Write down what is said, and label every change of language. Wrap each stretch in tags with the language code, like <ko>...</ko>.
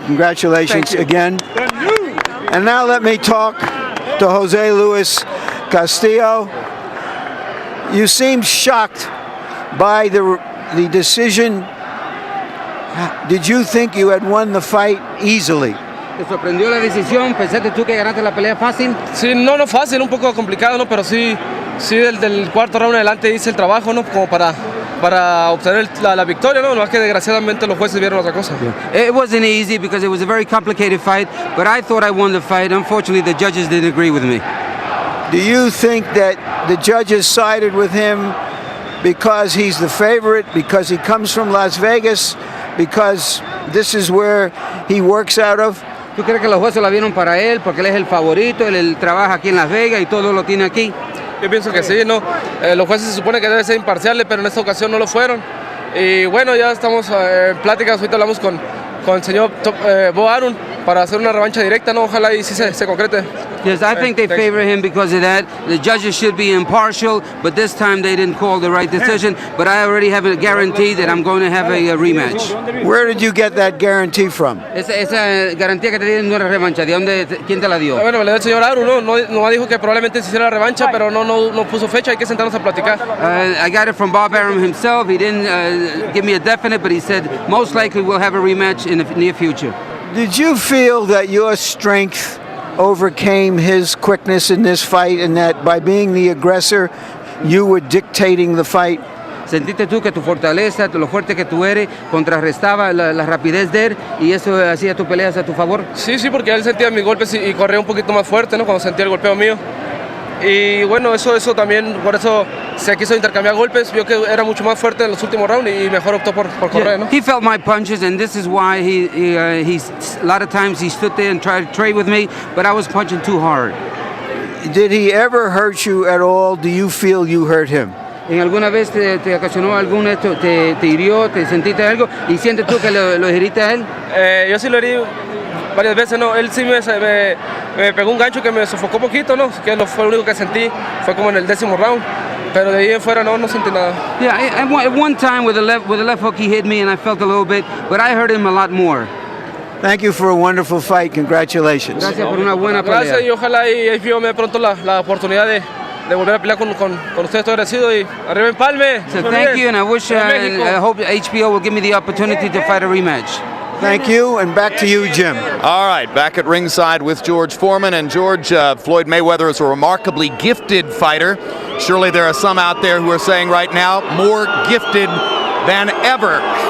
<en>Congratulations again. And now let me talk to Jose Luis Castillo. You seemed shocked by the decision. Did you think you had won the fight easily?</en> <es>¿Te sorprendió la decisión? ¿Pensaste tú que ganaste la pelea fácil? Sí, no fácil, un poco complicado, ¿no? Pero sí del cuarto round en adelante hice el trabajo, ¿no? Como para obtener la victoria, ¿no? No es que desgraciadamente los jueces vieron otra cosa.</es> <en>It wasn't easy because it was a very complicated fight, but I thought I won the fight. Unfortunately, the judges didn't agree with me. Do you think that the judges sided with him because he's the favorite, because he comes from Las Vegas, because this is where he works out of?</en> <es>¿Tú crees que los jueces la vieron para él porque él es el favorito, él trabaja aquí en Las Vegas y todo lo tiene aquí? Yo pienso que sí, ¿no? Los jueces se supone que deben ser imparciales, pero en esta ocasión no lo fueron. Y bueno, ya estamos en pláticas, ahorita hablamos con el señor Bo Arum para hacer una revancha directa, ¿no? Ojalá y sí se concrete.</es> <en>Yes, I think they favor him because of that. The judges should be impartial, but this time they didn't call the right decision. But I already have a guarantee that I'm going to have a rematch. Where did you get that guarantee from?</en> <es>Esa garantía que te dieron una revancha, ¿quién te la dio? Bueno, me la dio el señor Arum, no dijo que probablemente se hiciera la revancha, pero no puso fecha, hay que sentarnos a platicar.</es> <en>I got it from Bob Arum himself. He didn't give me a definite, but he said most likely we'll have a rematch in the near future. Did you feel that your strength overcame his quickness in this fight, and that by being the aggressor, you were dictating the fight?</en> <es>¿Sentiste tú que tu fortaleza, lo fuerte que tú eres, contrarrestaba la rapidez de él y eso hacía tu pelea a tu favor? Sí, porque él sentía mis golpes y corría un poquito más fuerte, ¿no? Cuando sentía el golpeo mío. Y bueno, eso también, por eso se quiso intercambiar golpes. Vio que era mucho más fuerte en los últimos rounds y mejor optó por correr, ¿no?</es> <en>He felt my punches, and this is why he's a lot of times he stood there and tried to trade with me, but I was punching too hard. Did he ever hurt you at all? Do you feel you hurt him?</en> <es>¿En alguna vez te ocasionó alguna te hirió, te sentiste algo y sientes tú que lo heriste a él? Yo sí lo herí varias veces, ¿no? Él sí me pegó un gancho que me sofocó poquito, ¿no? Que fue lo único que sentí, fue como en el 10º round. Pero de ahí en fuera no sentí nada.</es> <en>Yeah, at one time with the left hook he hit me and I felt a little bit, but I hurt him a lot more. Thank you for a wonderful fight. Congratulations.</en> <es>Gracias por una buena pelea. Gracias y ojalá y me dé pronto la oportunidad de volver a pelear con ustedes. Estoy agradecido y arriba Empalme.</es> <en>So thank you, and I wish I hope HBO will give me the opportunity to fight a rematch. Thank you, and back to you, Jim. All right, back at ringside with George Foreman. And George, Floyd Mayweather is a remarkably gifted fighter. Surely there are some out there who are saying right now, more gifted than ever.</en>